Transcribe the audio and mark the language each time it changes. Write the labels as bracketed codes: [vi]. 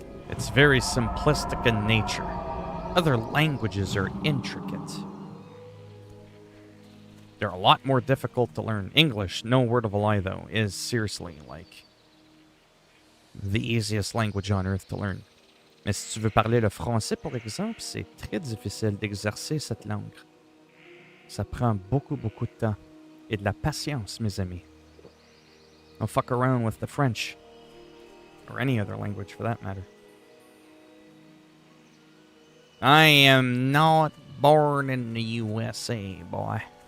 [en] It's very simplistic in nature. Other languages are intricate. They're a lot more difficult to learn. English, no word of a lie though, is seriously like the easiest language on earth to learn. [fr] Mais si tu veux parler le français, par exemple, c'est très difficile d'exercer cette langue. Ça prend beaucoup de temps et de la patience, mes amis. [en] Don't fuck around with the French. Or any other language for that matter. I am not born in the USA, boy.